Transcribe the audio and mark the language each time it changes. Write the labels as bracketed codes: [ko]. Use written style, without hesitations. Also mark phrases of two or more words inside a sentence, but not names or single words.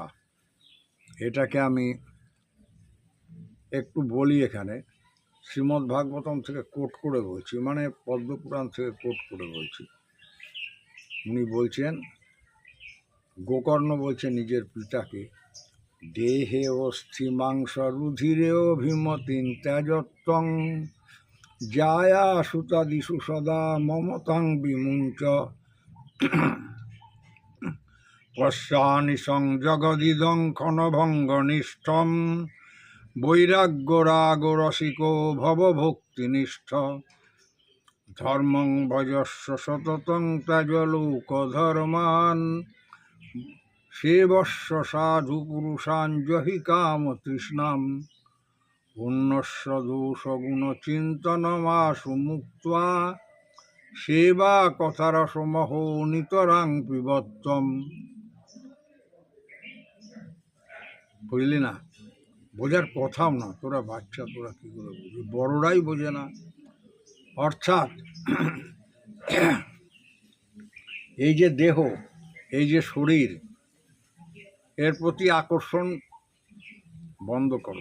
[bn] এটাকে আমি একটু বলি এখানে, শ্রীমদ্ ভাগবতম থেকে কোট করে বলছি, মানে পদ্মপুরাণ থেকে কোট করে বলছি। উনি বলছেন, গোকর্ণ বলছে নিজের পিতাকে, [sa] দেহে অস্থি মাংস রুধিরে অভিমতিন ত্যাজত্বং জায়া সুতাদিষু সদা মমতাং বিমুঞ্চ পশ্যানিসং জগদিদং ক্ষণভঙ্গনিষ্ঠম বৈরাগ্যরাগ রসিকো ভবভক্তিনিষ্ঠ ধর্মং ভজস্ব সততং ত্যাজলোকধর্মান সেবস্ব সাধু পুরুষান জহি কাম তৃষ্ণাম পুণ্যস্য দোষগুণ চিন্তনমাশু মুক্ত্বা সেবা কথারসমহ নিতরাং পিবত্তম। [bn] বুঝলি না? বোঝার কথাও না, তোরা বাচ্চা, তোরা কী করে বুঝবি? বড়রাই বোঝে না। অর্থাৎ এই যে দেহ, এই যে শরীর, এর প্রতি আকর্ষণ বন্ধ করো।